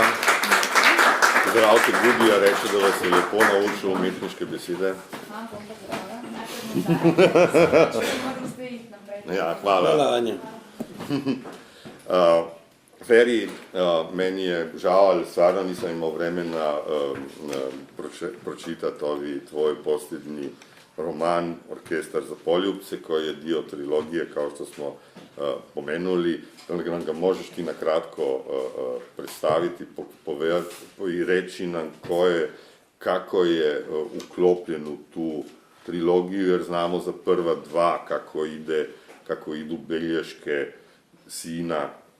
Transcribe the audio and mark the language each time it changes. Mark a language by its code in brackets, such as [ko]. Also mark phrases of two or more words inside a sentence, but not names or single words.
[sl] Zdravte Gubija, reče, da vas je lepo naučil umetniške besede. Ja, hvala. [hr] Hvala, Anja. Feri, meni je žal, ali stvarno nisam imao vremena pročitati ovi tvoj posljednji roman Orkestar za poljubce, koji je dio trilogije, kao što smo pomenuli. Da nam ga možeš ti nakratko predstaviti, i reći nam kako je uklopljen u tu trilogiju, jer znamo za prva dva kako idu belješke sina,